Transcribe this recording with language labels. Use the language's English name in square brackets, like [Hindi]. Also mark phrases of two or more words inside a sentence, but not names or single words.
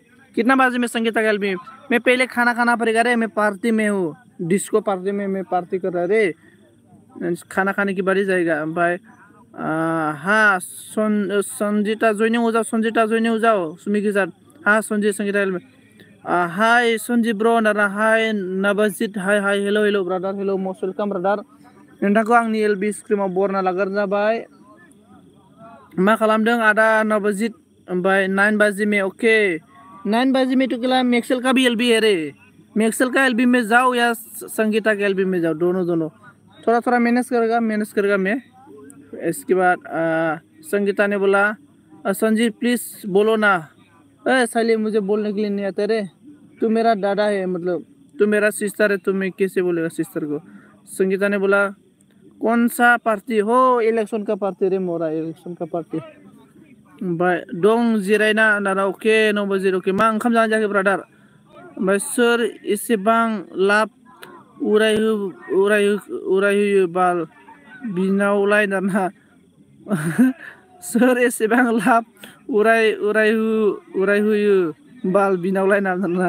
[Hindi] कितना बजे में संगीता की एलबी में? मैं पहले खाना पड़ेगा रे, मैं पार्टी में हूँ, [English] disco party [Hindi] में मैं पार्टी कर रहा रे। खाना खाने की बारी जाएगा भाई। हाँ संजीता ज्वाइनिंग हो जाओ सुमी के साथ। हाँ संगीता एलबी। [English] Hi Sanjeet bro na, hi Navjeet, hi hello brother, hello most welcome brother. [Bodo] नोंथांखौ आंनि एलबी स्क्रिमाव बरना लाग्रोनाय जाबाय। मा खालामदों आदा नवजीत? [Hindi] ओमफ्राय 9 बजे में ओके 9 बजे में तो केला मैक्सेल का भी एलबी है रे। मैक्सेल का एलबी में जाओ या संगीता के एलबी में जाओ, दोनों थोड़ा मैनेज करेगा मैं। इसके बाद संगीता ने बोला संजीत प्लीज बोलो ना। साले मुझे बोलने के लिए नहीं आता रे, तू मेरा दादा है, मतलब तू मेरा सिस्टर है, तो मैं कैसे बोलेगा सिस्टर को। संगीता ने बोला कौन सा पार्टी हो? इलेक्शन का पार्टी रे मोरा, इलेक्शन का पार्टी। [Bodo] ओमफ्राय दं जिरायना दादा अके 9 बजे अके। मा ओंखाम जानो जायाखै ब्रादार? ओमफ्राय सोर एसेबां लाब उरायहोयो बाल बिनावलाय दाना। सोर एसेबां लाब उरायहोयो बाल बिनावलाय दाना।